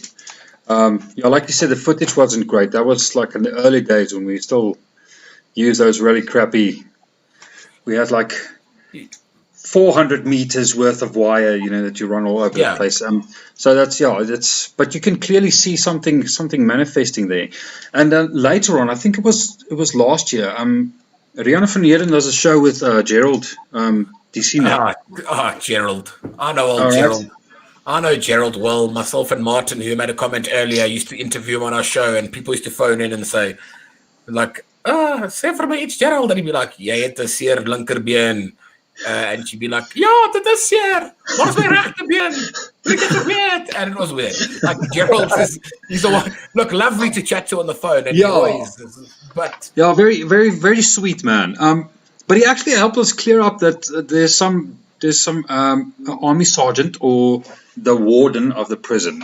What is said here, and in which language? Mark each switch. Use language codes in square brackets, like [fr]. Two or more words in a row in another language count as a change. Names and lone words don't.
[en] Like you said, the footage wasn't great. That was like in the early days when we still used those really crappy. We had like 400 meters worth of wire, that you run all over the place. So that's but you can clearly see something manifesting there. And then later on, I think it was last year. Rihanna van Heerden does a show with Gerald. Do you see that? Gerald. I know old Gerald. I know Gerald well. Myself and Martin, who made a comment earlier, used to interview him on our show, and people used to phone in and say, like, [af] sê vir my iets, Gerald. [en] And he'd be like, [af] jy het 'n seer linkerbeen. [en] And she'd be like, [af] ja, dit is seer. Waar is my regterbeen? Ek het geweet. [en] And it was weird. Like, Gerald he's the one, look, lovely to chat to on the phone. And but yeah, very, very, very sweet man. But he actually helped us clear up that there's some army sergeant or the warden of the prison.